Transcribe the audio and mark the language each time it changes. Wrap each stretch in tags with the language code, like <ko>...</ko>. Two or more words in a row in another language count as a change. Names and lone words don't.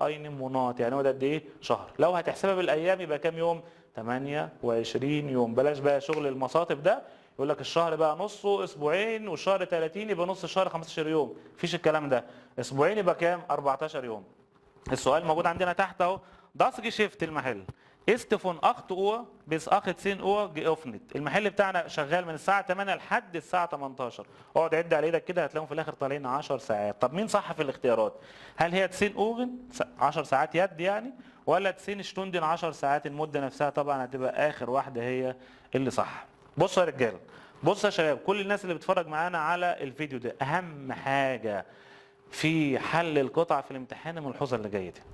<de>ein Monat,</de> <ar>يعني هو ده قد ايه؟ شهر. لو هتحسبها بالايام يبقى كام يوم؟ 28 يوم. بلاش بقى شغل المصاطب ده، يقول لك الشهر بقى نصه اسبوعين والشهر 30 يبقى نص الشهر 15 يوم. مفيش الكلام ده. اسبوعين يبقى كام؟ 14 يوم. السؤال موجود عندنا تحت اهو.</ar> <de>Das Geschäft المحل ist von 8 Uhr bis 18 Uhr geöffnet.</de> <ar>المحل بتاعنا شغال من الساعة 8 لحد الساعة 18. اقعد عد على ايدك كده هتلاقيهم في الاخر طالعين 10 ساعات. طب مين صح في الاختيارات؟ هل هي 10 اوغن 10 ساعات يد يعني، ولا 10 شتوندن 10 ساعات المدة نفسها؟ طبعا هتبقى اخر واحدة هي اللي صح. بصوا يا رجاله، بصوا يا شباب، كل الناس اللي بتتفرج معانا على الفيديو ده، اهم حاجة في حل القطع في الامتحان الملحوظة اللي جاية دي.</ar>